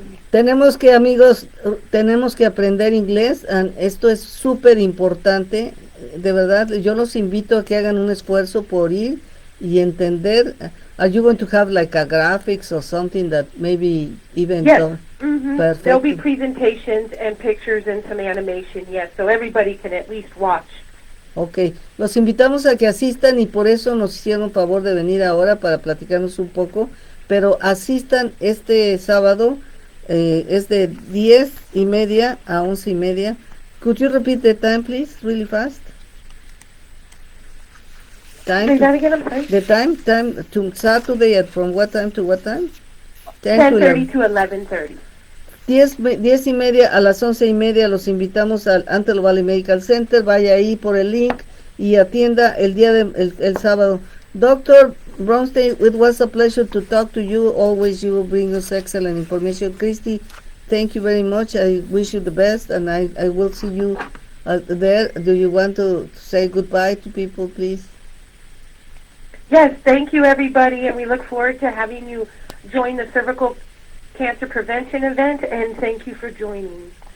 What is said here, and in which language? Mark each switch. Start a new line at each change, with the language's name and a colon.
Spanish: Tenemos que amigos, tenemos que aprender inglés. Esto es súper importante. De verdad, yo los invito a que hagan un esfuerzo por ir y entender.
English: Are you going to have like a graphics or something that maybe even... Yes. There'll Perfect. be presentations and pictures and some animation, yes, so everybody can at least watch.
Spanish: Ok, los invitamos a que asistan y por eso nos hicieron favor de venir ahora para platicarnos un poco, pero asistan este sábado, es de 10:30 a 11:30.
English: Could you repeat the time, please, really fast? Say that again, I'm sorry. The time to Saturday from what time to what time? 10:30 to 11:30.
Spanish: 10:30 a las 11:30 los invitamos al Antelope Valley Medical Center. Vaya ahí por el link y atienda el sábado.
English: Dr. Bronstein, it was a pleasure to talk to you. Always you bring us excellent information. Christy, thank you very much. I wish you the best and I will see you there. Do you want to say goodbye to people, please? Yes, thank you everybody, and we look forward to having you join the cervical cancer prevention event, and thank you for joining.